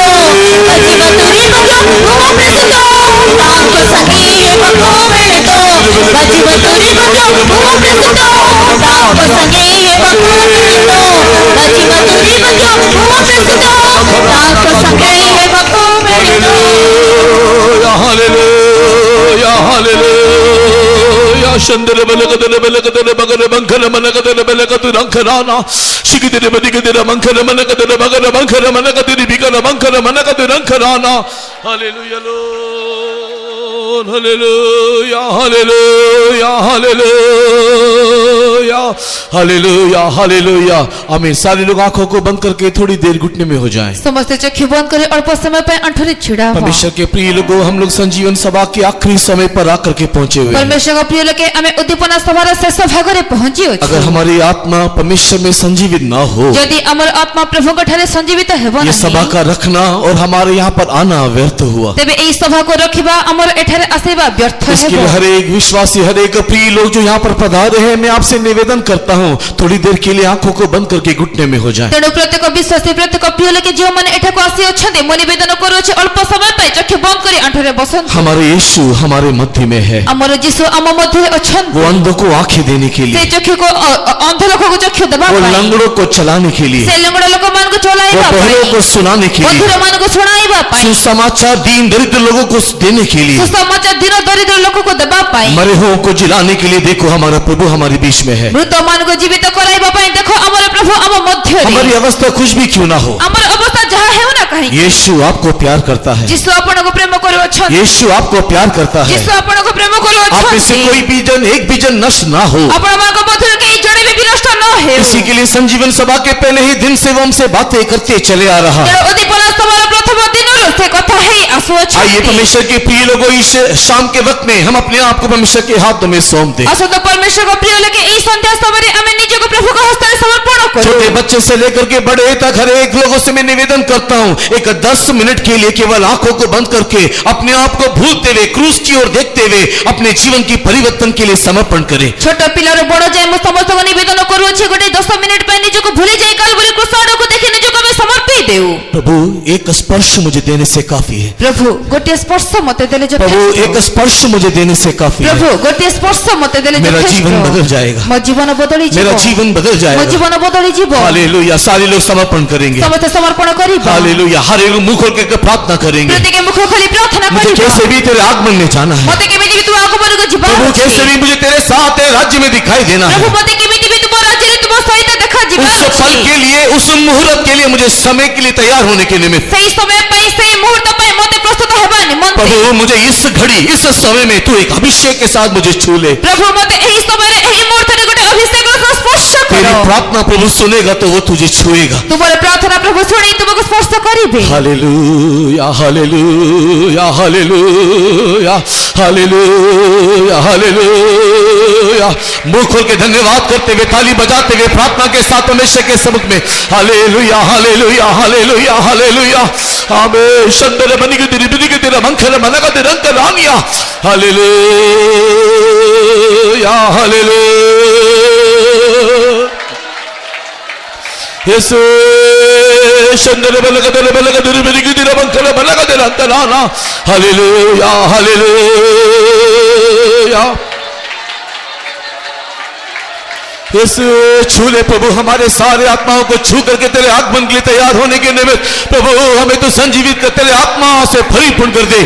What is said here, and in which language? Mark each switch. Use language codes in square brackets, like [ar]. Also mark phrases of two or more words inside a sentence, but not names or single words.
[or] ବାଜିବ ତୁଳି ବାଜା ହୋମ ପ୍ରସ୍ତୁତ, ତାଙ୍କ ସାଙ୍ଗେ ହେବାକୁ ମିଳିତ। ବାଜିବ ତୁଳି ବାଜା ହୋମ ପ୍ରସ୍ତୁତ, ତାଙ୍କ ସାଙ୍ଗେ ହେବାକୁ ମିଳିତ। ବାଜିବ ତୁଳି ବାଜା ହୋମ ପ୍ରସ୍ତୁତ, ତାଙ୍କ ସାଙ୍ଗେ ହେବାକୁ ମିଳିତ। [en] Hallelujah, hallelujah. Shandere belakadere belakadere bagare bankara manakadere belakadu rankarana. Shigidere bedigedere bankara manakadere bagare bankara manakadere bigara bankara manakadere rankarana. Hallelujah, Lord. Hallelujah, hallelujah, hallelujah. [hi] हालेलुया हालेलुया। आमीन। सारे लोग आंखों को बंद करके थोड़ी देर घुटने में हो जाएं। [or] ସମସ୍ତେ ଚକ୍ଷୁ ବନ୍ଦ କରି ଅଳ୍ପ ସମୟ ପାଇଁ ଆଣ୍ଠୁରେ ଛିଡା ହୁଅ। [hi] परमेश्वर के प्रिय लोगों, हम लोग संजीवन सभा के आखिरी समय पर आकर के पहुंचे हुए हैं। [or] परमेश्वरଙ୍କ ପ୍ରିୟ ଲୋକେ ଆମେ ଉଦ୍ଦୀପନା ସଭାର ଶେଷ ଭାଗରେ ପହଞ୍ଚି ଅଛୁ। [hi] अगर हमारी आत्मा परमेश्वर में संजीवित ना हो, [or] ଯଦି ଆମର ଆତ୍ମା ପ୍ରଭୁଙ୍କ ଠାରେ ସଞ୍ଜୀବିତ ହେବ [hi] ये सभा [or] ନାହିଁ, [hi] का रखना और हमारे यहाँ पर आना व्यर्थ हुआ। [or] ତେବେ ଏହି ସଭାକୁ ରଖିବା ଆମର ଏଠାରେ ଆସିବା ବ୍ୟର୍ଥ [hi] इसके [or] ହେବ। [hi] लिए हर एक विश्वासी, हर एक प्रिय लोग जो यहाँ पर पधारे हैं, मैं आपसे निवेदन करता हूँ थोड़ी देर के लिए आंखों को बंद करके घुटने में हो जाए। [or] ତେଣୁ ପ୍ରତ୍ୟେକ ବିଶ୍ୱାସୀ, ପ୍ରତ୍ୟେକ ପ୍ରିୟ ଲୋକେ ଯେଉଁମାନେ ଏଠାକୁ ଆସି ଅଛନ୍ତି, ମୁଁ ନିବେଦନ କରୁଅଛି ଅଳ୍ପ ସମୟ ପାଇଁ ଚକ୍ଷୁ ବନ୍ଦ କରି ଆଣ୍ଠୁରେ ବସନ୍ତୁ। [hi] हमारे यीशु हमारे मध्य में है। [or] ଆମର ଯୀଶୁ ଆମ ମଧ୍ୟରେ ଅଛନ୍ତି। [hi] वो अंधों को आंखें देने के [or] ସେ [hi] लिए, [or] ଚକ୍ଷୁକୁ ଅନ୍ଧ ଲୋକକୁ ଚକ୍ଷୁ ଦେବା [hi] वो [or] ପାଇଁ, [hi] लंगड़ों को चलाने के लिए, [or] ସେ ଲଙ୍ଗଡ଼ ଲୋକମାନଙ୍କୁ [hi] वो [or] ଚଳାଇବା [hi] बहरों [or] ପାଇଁ, [hi] को सुनाने के लिए, [or] ବଧିରମାନଙ୍କୁ ଶୁଣାଇବା ପାଇଁ, [hi] सुसमाचार दीन दरिद्र लोगों को देने के लिए, [or] ସୁସମାଚାର ଦିନ ଦରିଦ୍ର ଲୋକକୁ ଦେବା ପାଇଁ, [hi] मरे हुओं को जिलाने के लिए। देखो हमारा प्रभु हमारे बीच में है। [or] ମୃତମାନଙ୍କୁ ଜୀବିତ କରାଇବା ପାଇଁ ଦେଖ ଆମର ପ୍ରଭୁ ଆମ ମଧ୍ୟରେ। [hi] हमारी अवस्था कुछ भी क्यों ना हो, [or] ଆମର ଅବସ୍ଥା ଯାହା ହେଉ ନା କାହିଁକି, [hi] यीशु आपको प्यार करता है। [or] ଯୀଶୁ ଆପଣଙ୍କୁ ପ୍ରେମ କରୁଅଛନ୍ତି। [hi] यीशु आपको प्यार करता है। [or] ଯୀଶୁ ଆପଣଙ୍କୁ ପ୍ରେମ [hi] आप में से [or] କରୁଅଛନ୍ତି। [hi] कोई बीजन, एक बीजन नष्ट ना हो, [or] ଆପଣମାନଙ୍କ ମଧ୍ୟରୁ କେହି ଜଣେ ବି ବିନଷ୍ଟ ନ ହେଉ। [hi] इसी के लिए संजीवन सभा के पहले ही दिन से वो हमसे बातें करते चले आ रहा। [or] ତେଣୁ ଉଦ୍ଦୀପନା ସଭାର ପ୍ରଥମ ଦିନରୁ ସେ କଥା ହେଇ [hi] आइए [or] ଆସୁଅଛନ୍ତି। [hi] परमेश्वर के प्रिय लोगों, इस शाम के वक्त में हम अपने आप को परमेश्वर के हाथों में सौंप दें। [or] ଆସନ୍ତୁ ପରମେଶ୍ୱରଙ୍କ ପ୍ରିୟ ଲୋକେ ଏହି ସନ୍ଧ୍ୟା ସମୟରେ ଆମେ ନିଜକୁ ପ୍ରଭୁଙ୍କ ହସ୍ତରେ ସମର୍ପଣ କରୁ। [hi] छोटे बच्चे से लेकर के बड़े तक हर एक लोगों से मैं निवेदन करता हूँ, एक 10 मिनट के लिए केवल आंखों को बंद करके अपने आप को भूलते हुए, क्रूस की ओर देखते हुए अपने जीवन की परिवर्तन के लिए समर्पण करें। [or] ଛୋଟ ପିଲାରୁ ବଡ଼ ଯାଏ ମୁଁ ସମସ୍ତଙ୍କୁ ନିବେଦନ କରୁଅଛି, ଗୋଟେ 10 ମିନିଟ ପାଇଁ ନିଜକୁ ଭୁଲି ଯାଇ କାଲବରୀ କୃଷ୍ଣ ଆଡ଼କୁ ଦେଖି ନିଜକୁ ଆମେ ସମର୍ପି ଦେଉ। [hi] प्रभु एक स्पर्श मुझे देने से काफी है। [or] ପ୍ରଭୁ ଗୋଟିଏ ସ୍ପର୍ଶ ମୋତେ ଦେଲେ [hi] प्रभु [or] ଯଥେଷ୍ଟ। [hi] एक स्पर्श मुझे देने से काफी [or] ପ୍ରଭୁ [hi] है। [or] ଗୋଟିଏ ସ୍ପର୍ଶ ମୋତେ ଦେଲେ [hi] मेरा जीवन बदल [or] ଯଥେଷ୍ଟ। [hi] जाएगा, [or] ମୋ ଜୀବନ ବଦଳି ଯିବ। [hi] मेरा जीवन बदल [or] ମୋ [hi] जाएगा। [or] ଜୀବନ ବଦଳି ଯିବ। [hi] हालेलुया। सारे लोग समर्पण करेंगे। [or] ସମସ୍ତେ ସମର୍ପଣ କରିବା। [hi] हालेलुया। हर एक मुंह खोल के प्रार्थना करेंगे। [or] ପ୍ରତ୍ୟେକ ମୁଖ ଖୋଲି ପ୍ରାର୍ଥନା [hi] मुझे [or] କରିବା। [hi] कैसे भी तेरे आगमन में जाना है [or] ମୋତେ କେମିତି ବି ତୁମ ଆଗମନକୁ ଯିବାର [hi] प्रभु, [or] ଅଛି। [hi] कैसे भी मुझे तेरे साथ तेरे राज्य में दिखाई देना है। [or] ପ୍ରଭୁ ମୋତେ କେମିତି ବି ତୁମ ରାଜ୍ୟରେ ତୁମ ସହିତ ଦେଖା ଯିବାର [hi] उस पल [or] ଅଛି। [hi] के लिए, उस मुहूर्त के लिए, मुझे समय के लिए तैयार होने के निमित्त [or] ସେଇ ସମୟ ପାଇଁ, ସେଇ ମୁହୂର୍ତ୍ତ ପାଇଁ ମୋତେ ପ୍ରସ୍ତୁତ ହେବା ନିମନ୍ତେ [hi] प्रभु, मुझे इस घड़ी, इस समय में तू एक अभिषेक के साथ मुझे छू ले। [or] ପ୍ରଭु ମୋତେ ଏହି ସମୟରେ, ଏହି ମୁହୂର୍ତ୍ତରେ ଗୋଟେ ଅଭିଷେକର ସହ ସ୍ପର୍ଶ [hi] तेरी [or] କର। [hi] प्रार्थना प्रभु सुनेगा तो वो तुझे छुएगा। [or] ତୁମର ପ୍ରାର୍ଥନା ପ୍ରଭୁ ଶୁଣି ତୁମକୁ ସ୍ପର୍ଶ କରିବେ। [hi] हालेलुया हालेलुया हालेलुया हालेलुया हालेलुया। मुंह खोल के धन्यवाद करते हुए, ताली बजाते हुए, प्रार्थना के साथ परमेश्वर के सबक में हालेलुया हालेलुया हालेलुया हालेलुया। आमीन। शंदर बनी के तेरा मंखर मनक रंग रानिया। हालेलुया हालेलुया। यीशु शंदर बलगदर बलगदर बिरिगिदर मंखर बलगदर अंतराना। हालेलुया हालेलुया। यीशु छू ले प्रभु हमारे सारे आत्माओं को छू करके तेरे आगमन के लिए तैयार होने के निमित्त प्रभु हमें तो संजीवित कर तेरे आत्मा से परिपूर्ण कर दे।